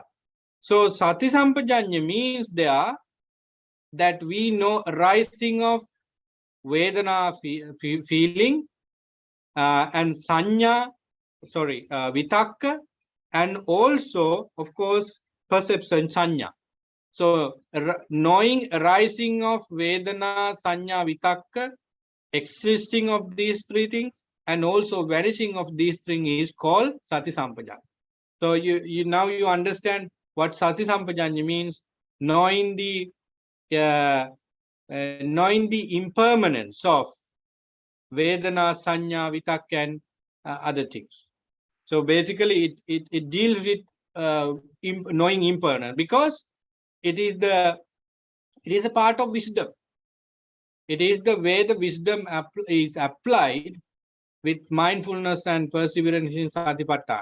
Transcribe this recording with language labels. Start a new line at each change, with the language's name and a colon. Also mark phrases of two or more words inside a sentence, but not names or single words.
English: So
Pali: sati sampajañña
English: means there that we know arising of vedana feeling and
Pali: sanya, vitakka,
English: and also of course perception sanya. So knowing arising of
Pali: vedana, sanya, vitakka,
English: existing of these 3 things, and also vanishing of these 3 is called
Pali: sati sampajañña.
English: So you now you understand what
Pali: sati sampajañña
English: means, knowing the impermanence of
Pali: vedana, sanya, vitakka,
English: and other things. So basically it deals with knowing impermanence, because it is a part of wisdom. It is the way the wisdom is applied with mindfulness and perseverance in Satipatthana.